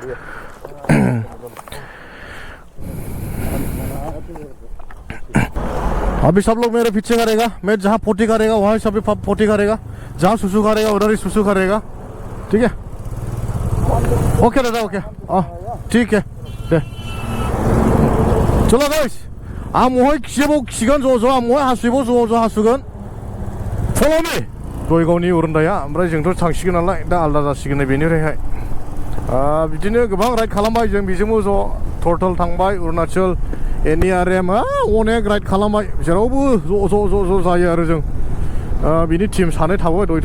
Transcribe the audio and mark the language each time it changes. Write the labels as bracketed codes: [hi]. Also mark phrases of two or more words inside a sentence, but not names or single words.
[hi] अभी सब लोग मेरे पीछे करेगा मैं जहाँ पोटी करेगा वहाँ सभी पोटी करेगा जहाँ सुसु करेगा उधर ही सुसु करेगा ठीक है ओके दादा ओके ठीक है दे चलो गाइस [brx] आमोहाय खिसेबाव खिगोन ज' आमोहाय हासुबाव ज' हासुगोन फल' मी गय गावनि उरुन्दाया ओमफ्राय जोंथ' थांसिगोन नालाय दा आलदा जासिगोन बेनिफ्रायहाय बिदिनो गोबां राइड खालामबाय जों बेजोंबो ज' टर्टल थांबाय अरुणाचल NERM अनेक राइड खालामबाय जेरावबो ज' जायो आरो जों बिनि टिम सानै थाबाय दहायथ'